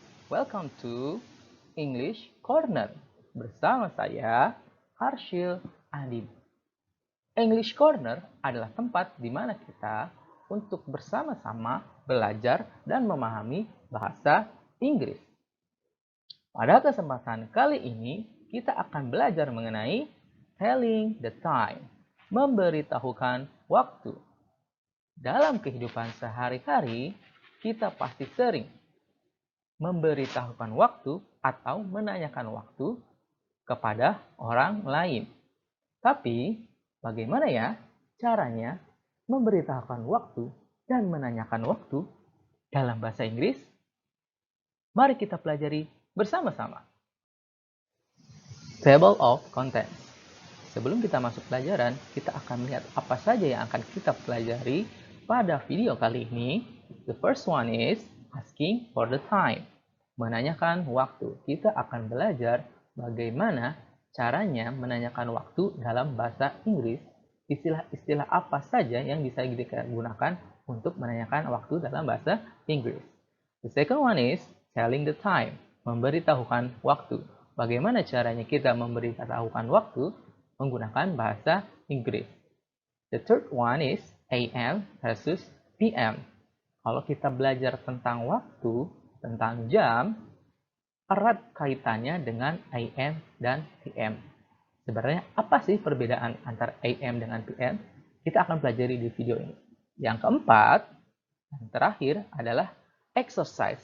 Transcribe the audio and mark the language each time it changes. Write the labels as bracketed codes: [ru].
[en] Welcome to English Corner. [id] Bersama saya, Harshil Adib. English Corner adalah tempat di mana kita untuk bersama-sama belajar dan memahami bahasa Inggris. Pada kesempatan kali ini, kita akan belajar mengenai [en] telling the time, [id] memberitahukan waktu. Dalam kehidupan sehari-hari, kita pasti sering memberitahukan waktu atau menanyakan waktu kepada orang lain. Tapi, bagaimana ya caranya memberitahukan waktu dan menanyakan waktu dalam bahasa Inggris? Mari kita pelajari bersama-sama. [en] Table of Contents. [id] Sebelum kita masuk pelajaran, kita akan melihat apa saja yang akan kita pelajari pada video kali ini. [en] The first one is asking for the time. [id] Menanyakan waktu. Kita akan belajar bagaimana caranya menanyakan waktu dalam bahasa Inggris. Istilah-istilah apa saja yang bisa kita gunakan untuk menanyakan waktu dalam bahasa Inggris. [en] The second one is telling the time. [id] Memberitahukan waktu. Bagaimana caranya kita memberitahukan waktu menggunakan bahasa Inggris. [en] The third one is AM versus PM. [id] Kalau kita belajar tentang waktu, tentang jam, erat kaitannya dengan AM dan PM. Sebenarnya apa sih perbedaan antara AM dengan PM? Kita akan pelajari di video ini. Yang keempat, dan terakhir adalah exercise.